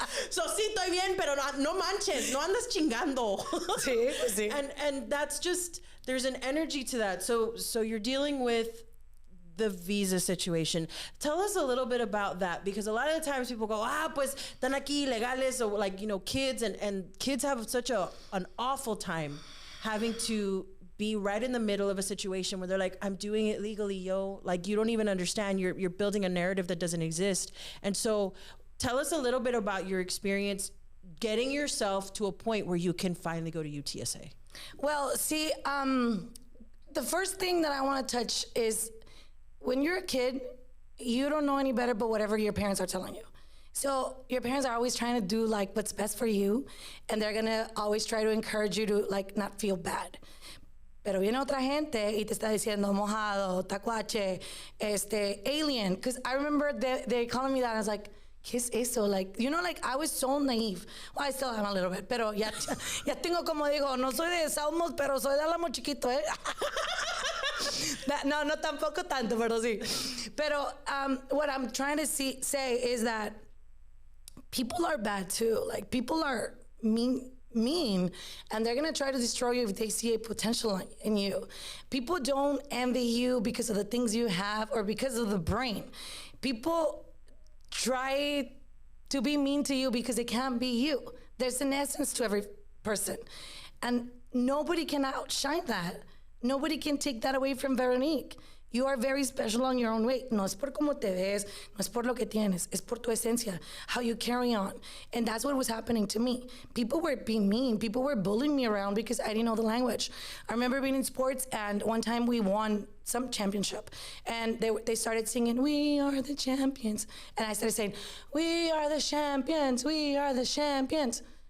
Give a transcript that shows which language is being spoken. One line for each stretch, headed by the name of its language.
Spanish: So sí, estoy bien, pero no manches, no andas chingando. Sí.
English: And that's just, there's an energy to that. So you're dealing with the visa situation. Tell us a little bit about that, because a lot of the times people go,
Spanish: pues están aquí legales,
English: or like, you know, kids and kids have such an awful time having to be right in the middle of a situation where they're like, I'm doing it legally, yo. Like, you don't even understand. You're building a narrative that doesn't exist. And so tell us a little bit about your experience getting yourself to a point where you can finally go to UTSA. Well, see, the first thing that I want to touch is, when you're a kid, you don't know any better but whatever your parents are telling you. So your parents are always trying to do like what's best for you, and they're gonna always try to encourage you to like not feel bad.
Spanish: Pero viene otra gente y te está diciendo mojado, tacuache, alien.
English: Because I remember they calling me that, and I was like,
Spanish: ¿qué es eso?
English: Like, you know, like I was so naive. Well, I still am a little bit,
Spanish: pero ya tengo como digo, no soy de Salmos, pero soy de Álamo chiquito, ¿eh? No, tampoco tanto, pero sí.
English: Pero what I'm trying to say is that people are bad too. Like, people are mean, and they're gonna try to destroy you if they see a potential in you. People don't envy you because of the things you have or because of the brain. People try to be mean to you because it can't be you. There's an essence to every person, and nobody can outshine that. Nobody can take that away from Veronique. You are very special on your own way.
Spanish: No es por cómo te ves, no es por lo que tienes, es por tu esencia,
English: how you carry on. And that's what was happening to me. People were being mean. People were bullying me around because I didn't know the language. I remember being in sports, and one time we won some championship, and they started singing, "We are the champions." And I started saying, "We are the champions, we are the champions."